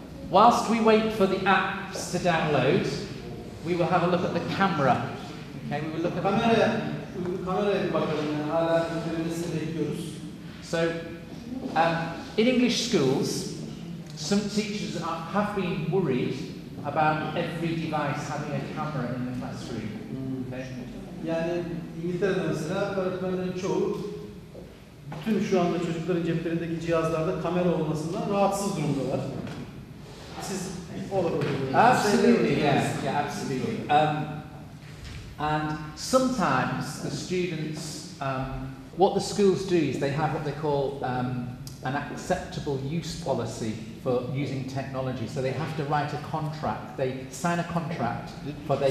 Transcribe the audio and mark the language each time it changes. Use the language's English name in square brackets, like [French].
[English] Whilst we wait for the apps to download, we will have a look at the camera. Okay, we will look at [Turkish] kameraya bir bakalım yani hala yüklenmesini bekliyoruz. [English] So, in English schools, some teachers have been worried about every device having a camera in the classroom. Okay? [Turkish] Yani İngiltere'de mesela öğretmenlerin çoğu bütün şu anda çocukların ceplerindeki cihazlarda kamera olmasından rahatsız durumdalar. Siz [English] absolutely, yeah, absolutely. And sometimes the students, what the schools do is they have what they call an acceptable use policy for using technology. So they have to write a contract. They sign a contract for their